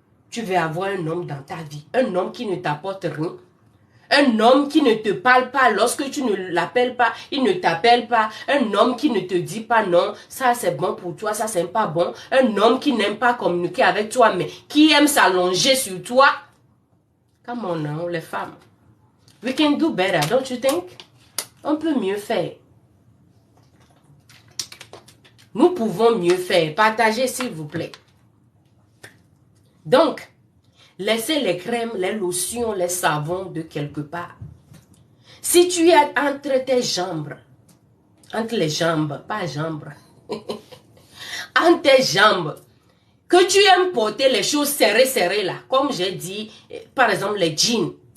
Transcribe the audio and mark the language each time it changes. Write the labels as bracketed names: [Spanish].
[French] Tu veux avoir un homme dans ta vie. Un homme qui ne t'apporte rien. Un homme qui ne te parle pas lorsque tu ne l'appelles pas. Il ne t'appelle pas. Un homme qui ne te dit pas non. Ça, c'est bon pour toi. Ça, c'est pas bon. Un homme qui n'aime pas communiquer avec toi, mais qui aime s'allonger sur toi. [English] Come on now, [French] les femmes. [English] We can do better, don't you think? [French] On peut mieux faire. Nous pouvons mieux faire. Partagez, s'il vous plaît. Donc, laissez les crèmes, les lotions, les savons de quelque part. Si tu es entre tes jambes, entre les jambes, pas jambes, entre tes jambes, que tu aimes porter les choses serrées là, comme j'ai dit, par exemple les jeans.